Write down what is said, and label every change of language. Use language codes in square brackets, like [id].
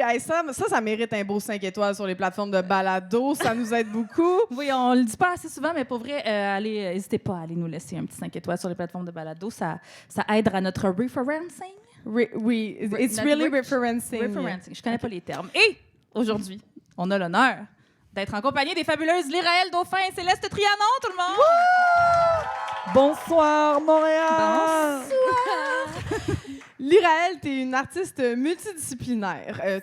[fr] Hey, ça mérite un beau 5 étoiles sur les plateformes de balado. Ça nous aide beaucoup. Oui, on le dit pas assez souvent, mais pour vrai, n'hésitez pas à aller nous laisser un petit 5 étoiles sur les plateformes de balado. Ça aide à notre referencing. [en] Oui, it's really referencing. [fr] Je connais pas les termes. Et aujourd'hui, on a l'honneur d'être en compagnie des fabuleuses Lyraël Dauphin et Céleste Trianon, tout le monde! Bonsoir, Montréal! Bonsoir! Lyraël, t'es une artiste multidisciplinaire.